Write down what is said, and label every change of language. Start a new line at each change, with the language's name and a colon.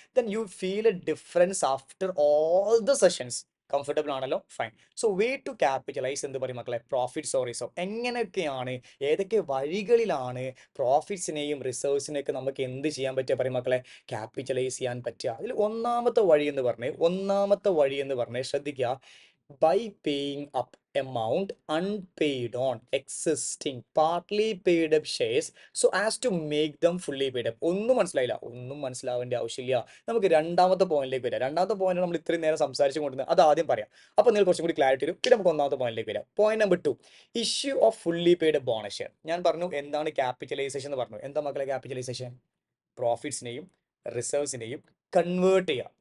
English: Then you feel a difference after all the sessions.
Malayalam: Comfortable ആണല്ലോ?
English: Fine.
Malayalam: So way to capitalise എന്ത് പറയും മക്കളെ? Profits or reserve. എങ്ങനെയൊക്കെയാണ്, ഏതൊക്കെ വഴികളിലാണ് പ്രോഫിറ്റ്സിനെയും റിസർവ്സിനെയൊക്കെ നമുക്ക് എന്ത് ചെയ്യാൻ പറ്റുക പറയും മക്കളെ? ക്യാപിറ്റലൈസ് ചെയ്യാൻ പറ്റുക. അതിൽ ഒന്നാമത്തെ വഴി എന്ന് പറഞ്ഞ് ശ്രദ്ധിക്കുക.
English: By paying up amount unpaid on existing partly paid up shares so as to make them fully paid up.
Malayalam: ഒന്നും മനസ്സിലായില്ല? ഒന്നും മനസ്സിലാവേണ്ട ആവശ്യമില്ല. നമുക്ക് രണ്ടാമത്തെ പോയിന്റിലേക്ക് വരാം. രണ്ടാമത്തെ പോയിന്റ് നമ്മൾ ഇത്രയും നേരം സംസാരിച്ചു കൊണ്ടിരുന്നത്, അത് ആദ്യം പറയാം. അപ്പോൾ നിങ്ങൾ കുറച്ചും കൂടി ക്ലാരിറ്റി വരും. പിന്നെ നമുക്ക് ഒന്നാമത്തെ പോയിന്റിലേക്ക് വരാം. Point number 2, issue of fully paid bonus share. ഞാൻ പറഞ്ഞു എന്താണ് ക്യാപിറ്റലൈസേഷൻ എന്ന് പറഞ്ഞു. എന്താ മക്കളെ ക്യാപിറ്റലൈസേഷൻ? പ്രോഫിറ്റ്സിനെയും റിസർവ്സിനെയും കൺവേർട്ട് ചെയ്യുക.